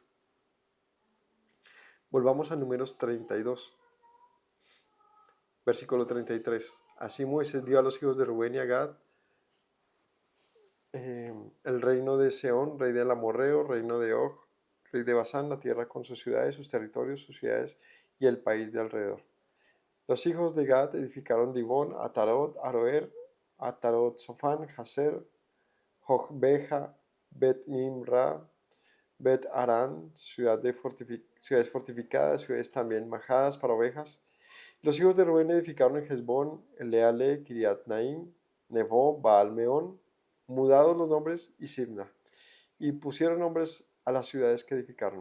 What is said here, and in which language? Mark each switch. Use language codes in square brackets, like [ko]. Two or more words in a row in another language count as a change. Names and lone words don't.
[es] Volvamos a Números 32, versículo 33. Así Moisés dio a los hijos de Rubén y a Gad el reino de Seón, rey del Amorreo, reino de Og, rey de Basán, la tierra con sus ciudades, sus territorios, sus ciudades y el país de alrededor. Los hijos de Gad edificaron Dibón, Atarot, Aroer, Atarot, Sofán, Haser, Jogbeja, Bet Nimra, Bet Arán, ciudades fortificadas, ciudades también majadas para ovejas. Los hijos de Rubén edificaron en Hezbón, Eleale, Kiriat Naim, Nebo, Baal-Meón, mudados los nombres y Sibna, y pusieron nombres a las ciudades que edificaron.